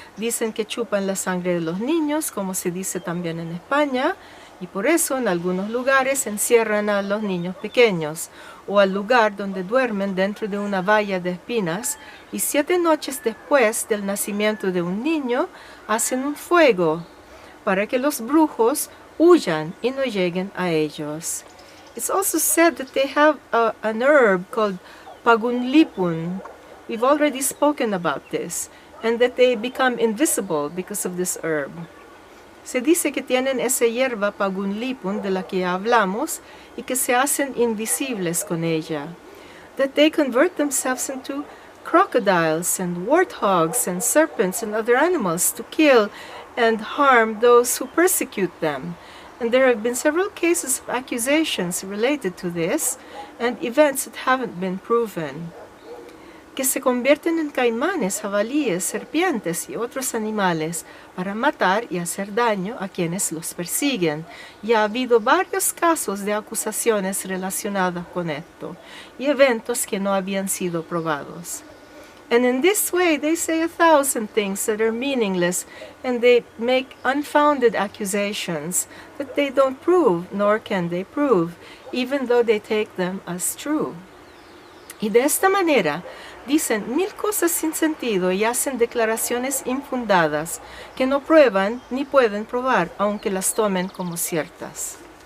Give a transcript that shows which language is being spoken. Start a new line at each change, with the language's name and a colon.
Spanish: Dicen que chupan la sangre de los niños, como se dice también en España, y por eso en algunos lugares encierran a los niños pequeños, o al lugar donde duermen dentro de una valla de espinas, y 7 noches después del nacimiento de un niño, hacen un fuego, para que los brujos huyan y no lleguen a ellos.
English: It's also said that they have an herb called pagunlipun. We've already spoken about this, and that they become invisible because of this herb.
Spanish: Se dice que tienen esa hierba pagunlipun de la que ya hablamos y que se hacen invisibles con ella.
English: That they convert themselves into crocodiles and warthogs and serpents and other animals to kill and harm those who persecute them. And there have been several cases of accusations related to this and events that haven't been proven.
Spanish: Que se convierten en caimanes, jabalíes, serpientes y otros animales para matar y hacer daño a quienes los persiguen. Y ha habido varios casos de acusaciones relacionadas con esto y eventos que no habían sido probados.
English: And in this way they say 1,000 things that are meaningless, and they make unfounded accusations that they don't prove, nor can they prove, even though they take them as true.
Spanish: Y de esta manera dicen 1000 cosas sin sentido y hacen declaraciones infundadas que no prueban ni pueden probar, aunque las tomen como ciertas.